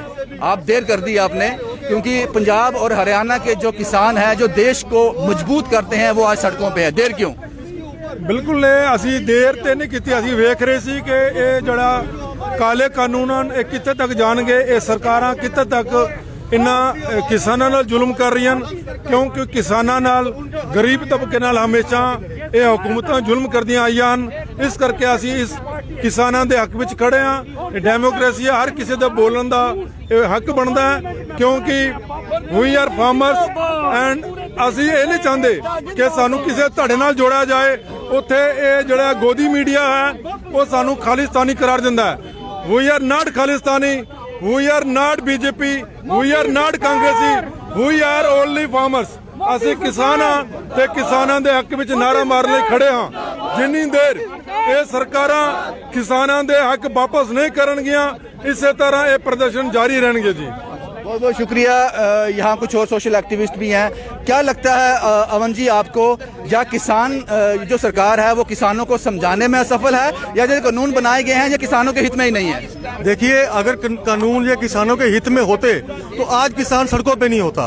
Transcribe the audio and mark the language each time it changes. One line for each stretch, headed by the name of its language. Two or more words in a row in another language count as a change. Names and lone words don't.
Hindi: आप देर कर दी आपने, क्योंकि पंजाब और हरियाणा के जो किसान हैं, जो देश को मजबूत करते हैं, वो आज सड़कों पे है। देर क्यों?
Punjabi: ਬਿਲਕੁਲ ਅਸੀ ਦੇਰ ਤੇ ਨਹੀਂ ਕੀ, ਅਸੀ ਵੇਖ ਰਹੇ ਸੀ ਕਿ ਯੇ ਜੜਾ ਕਾਲੇ ਕਾਨੂੰਨ ਕਿਤਨੇ ਤਕ ਜਾਏਂਗੇ, ਯੇ ਸਰਕਾਰਾਂ ਕਿਤਨੇ ਤਕ ਇਨ੍ਹਾਂ ਕਿਸਾਨਾਂ ਨਾਲ ਜ਼ੁਲਮ ਕਰ ਰਹੀ ਹੈਂ। ਕਿਉਂਕਿ ਕਿਸਾਨਾਂ ਨਾਲ, ਗਰੀਬ ਤਬਕੇ ਨਾਲ ਹਮੇਸ਼ਾ ਯੇ ਹਕੂਮਤਾਂ ਜ਼ੁਲਮ ਕਰਦੀਆਂ ਆਈਆਂ ਹਨ। ਇਸ ਕਰਕੇ ਅਸੀ ਇਸ ਕਿਸਾਨਾਂ ਦੇ ਹੱਕ ਵਿਚ ਖੜੇ ਹਾਂ। ਡੈਮੋਕ੍ਰੇਸੀ ਹੈ, ਹਰ ਕਿਸੀ ਦੇ ਬੋਲਣ ਦਾ ਹੱਕ ਬਣਦਾ ਹੈ, ਕਿਉਂਕਿ
English: We are farmers and
Punjabi: ਅਸੀ ਯੇ ਨਹੀਂ ਚਾਹਤੇ ਕਿ ਸਾਨੂੰ ਕਿਸੀ ਧੜੇ ਨਾਲ ਜੋੜਾ ਜਾਏ। ਉੱਥੇ ਯੇ ਜਿਹੜਾ ਗੋਦੀ ਮੀਡੀਆ ਹੈ ਵੋ ਸਾਨੂੰ ਖ਼ਾਲਿਸਤਾਨੀ ਕਰਾਰ ਦਿੰਦਾ ਹੈ।
English: We are not Khalistani, we are not BJP, we are not Congressi, we are only farmers.
Punjabi: ਅਸੀਂ ਕਿਸਾਨ ਹਾਂ ਤੇ ਕਿਸਾਨਾਂ ਦੇ ਹੱਕ ਵਿੱਚ ਨਾਰਾ ਮਾਰਨ ਲਈ ਖੜੇ ਹਾਂ। ਜਿੰਨੀ ਦੇਰ ਇਹ ਸਰਕਾਰਾਂ ਕਿਸਾਨਾਂ ਦੇ ਹੱਕ ਵਾਪਸ ਨਹੀਂ ਕਰਨਗੀਆਂ ਇਸੇ ਤਰ੍ਹਾਂ ਇਹ ਪ੍ਰਦਰਸ਼ਨ ਜਾਰੀ ਰਹਿਣਗੇ ਜੀ।
Hindi: बहुत बहुत शुक्रिया। यहाँ कुछ और सोशल एक्टिविस्ट भी हैं। क्या लगता है अमन जी आपको, या किसान जो सरकार है वो किसानों को समझाने में असफल है, या जो कानून बनाए गए हैं ये किसानों के हित में ही नहीं है? देखिए, अगर कानून ये किसानों के हित में होते तो आज किसान सड़कों पे नहीं होता।